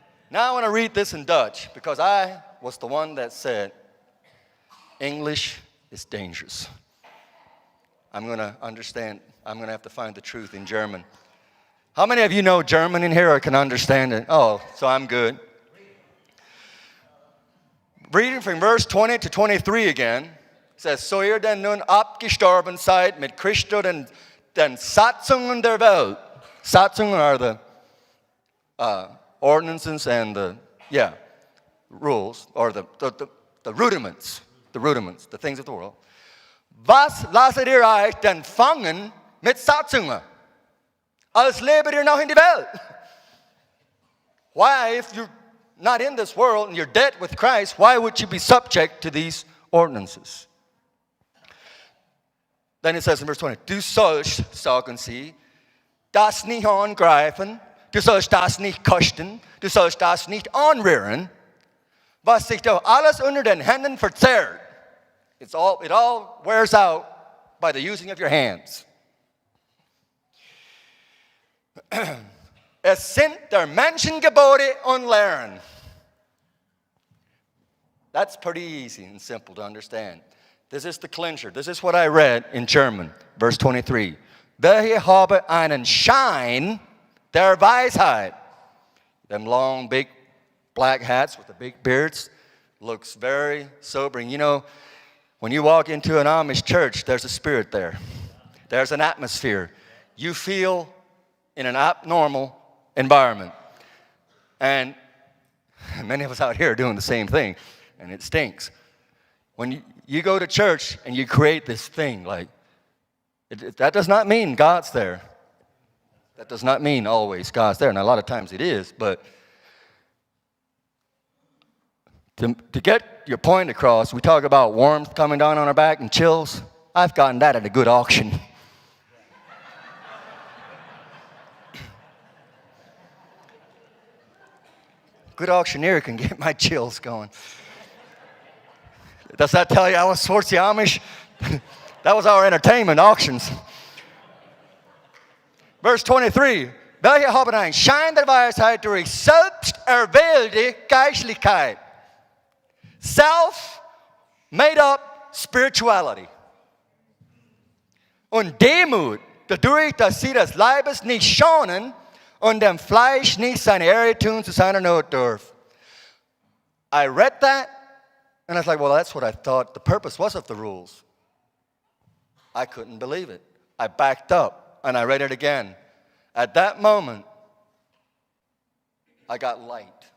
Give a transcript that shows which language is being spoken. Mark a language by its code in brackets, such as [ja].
[en] Now I want to read this in Dutch because I was the one that said, English is dangerous. I'm going to have to find the truth in German. How many of you know German in here or can understand it? Oh, so I'm good. Reading from verse 20 to 23 again, says, [de] so ihr denn nun abgestorben seid mit Christo den Satzungen der Welt. [en] Satzungen are the ordinances and the rules, or the rudiments, the things of the world. [de] Was lasset ihr euch denn fangen mit Satzungen? Als lebet ihr noch in die Welt. [en] Why, if you're not in this world and you're dead with Christ, why would you be subject to these ordinances? Then it says in verse 20, [de] du sollst, sagen sie, das nicht angreifen, du sollst das nicht kosten, du sollst das nicht anrühren, was sich doch alles unter den Händen verzehrt. [en] It all wears out by the using of your hands. [de] Es sind der Menschengebote und Lehren. [en] That's pretty easy and simple to understand. This is the clincher. This is what I read in German, verse 23. [de] Welche habe einen Schein der Weisheit. [en] Them long, big black hats with the big beards looks very sobering. You know, when you walk into an Amish church, there's a spirit there. There's an atmosphere. You feel in an abnormal environment. And many of us out here are doing the same thing, and it stinks. When you go to church and you create this thing, like, that does not mean God's there. That does not mean always God's there, and a lot of times it is, but to get your point across, we talk about warmth coming down on our back and chills. I've gotten that at a good auction. Good auctioneer can get my chills going. Does that tell you I was towards the Amish? That was our entertainment, auctions. [de] Vers 23. Welche haben einen Schein der Weisheit durch selbst erwählte Geistlichkeit. [en] Self-made up spirituality. [de] Und Demut, dadurch, dass sie des Leibes nicht schonen und dem Fleisch nicht seine Ehre tun zu seiner Not dürfen. [en] I read that, and I was like, well, that's what I thought the purpose was of the rules. I couldn't believe it. I backed up, and I read it again. At that moment, I got light.